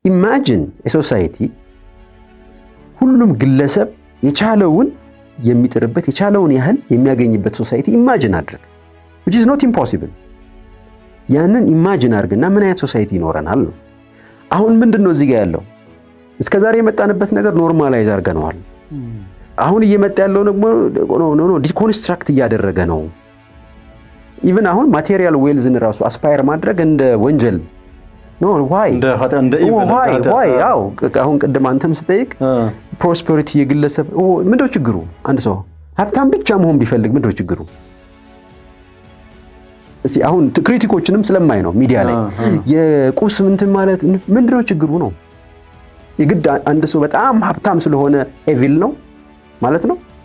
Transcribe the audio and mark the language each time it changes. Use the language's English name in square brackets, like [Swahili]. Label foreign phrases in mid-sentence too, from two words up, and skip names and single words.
[English] imagine society [Amharic] ሁሉም ግለሰብ የቻለውን የሚጥርበት የቻለውን ያህል የሚያገኝበት [English] society imagine [Amharic] አድርግ [English] which is not impossible [Amharic] ያንን ኢማጂን አድርግና ምን አይነት ሶሳይቲ ይኖረናል ነው አሁን ምንድነው እዚህ ጋር ያለው እስከዛሬ የመጣንበት ነገር ኖርማላይዝ አድርገናል አሁን እየመጣ ያለው ነው ዲኮንስትራክት እያደረገ ነው ኢቭን አሁን [English] material wealth [Amharic] ራሱ አስፓየር ማድረግ እንደ ወንጀል [English] no why [Amharic] እንደ ኢቭል why ያው አሁን ቅድም አንተም ስጠይቅ ፕሮስፐሪቲ የግለሰብ ምንድነው ችግሩ አንድ ሰው ሀብታም ብቻ መሆን ቢፈልግ ምንድነው ችግሩ እስቲ አሁን ክሪቲኮችንም ስለማይ ነው ሚዲያ ላይ የቁስ እንትን ማለት ምንድነው ችግሩ ነው የግድ አንድ ሰው በጣም ሀብታም ስለሆነ ኤቪል ነው ማለት ነው